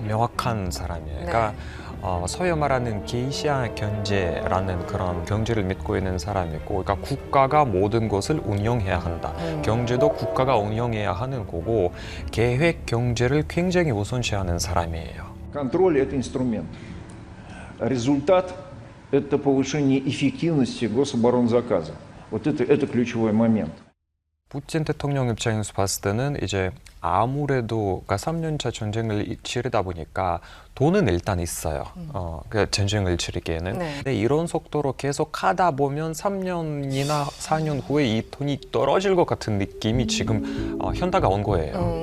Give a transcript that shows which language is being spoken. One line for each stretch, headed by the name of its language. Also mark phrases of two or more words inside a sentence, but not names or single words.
Korean: 명확한 사람이에요. 그러니까 소위 말하는 게이시아 경제라는 그런 경제를 믿고 있는 사람이고, 그러니까 국가가 모든 것을 운영해야 한다. 경제도 국가가 운영해야 하는 거고, 계획 경제를 굉장히 우선시하는 사람이에요.
Russian: Контроль – это инструмент. Результат – это повышение эффективности гособоронзаказа. Вот это ключевой момент.
Korean: 푸틴 대통령 입장에서 봤을 때는 이제 아무래도 3년차 전쟁을 치르다 보니까 돈은 일단 있어요. 그러니까 전쟁을 치르기에는. 근데 이런 속도로 계속 하다 보면 3년이나 4년 후에 이 돈이 떨어질 것 같은 느낌이 지금 현타가 온 거예요.